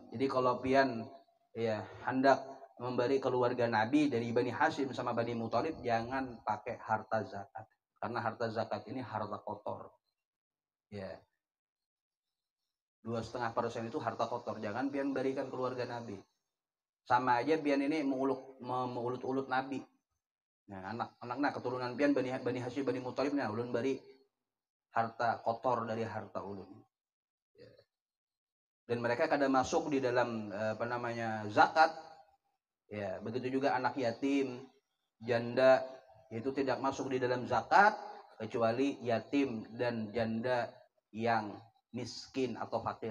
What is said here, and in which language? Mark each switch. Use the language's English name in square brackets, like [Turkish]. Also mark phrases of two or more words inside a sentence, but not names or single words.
[Banjar] Jadi kalau pian ya hendak memberi keluarga Nabi dari Bani Hashim sama Bani Muthalib, jangan pakai harta zakat. Karena harta zakat ini harta kotor. Ya. 2,5% itu harta kotor. Jangan pian berikan keluarga Nabi. Sama aja pian ini mengulut-ulut Nabi. Nah, anak-anak keturunan pian Bani Hashim, Bani Muthalib, nah ulun beri harta kotor dari harta ulun. Ya. Dan mereka kada masuk di dalam zakat. [Indonesian] Ya, begitu juga anak yatim, janda, itu tidak masuk di dalam zakat kecuali yatim dan janda yang miskin atau fakir.